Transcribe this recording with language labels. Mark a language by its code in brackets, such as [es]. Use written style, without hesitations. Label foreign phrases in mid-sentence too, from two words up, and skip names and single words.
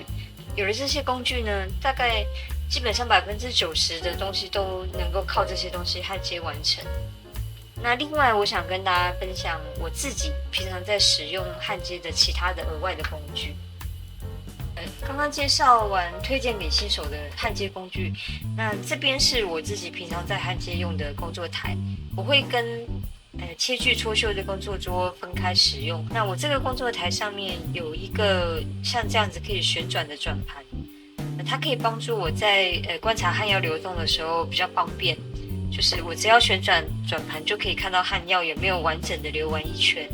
[zh] 有了這些工具呢，大概基本上90%的東西都能夠靠這些東西焊接完成。那另外我想跟大家分享我自己平常在使用焊接的其他的額外的工具。剛剛介紹完推薦給新手的焊接工具，那這邊是我自己平常在焊接用的工作台，我會跟切鋸搓繡的工作桌分開使用。那我這個工作台上面有一個像這樣子可以旋轉的轉盤，它可以幫助我在觀察焊藥流動的時候比較方便，就是我只要旋轉轉盤就可以看到焊藥有沒有完整的流完一圈。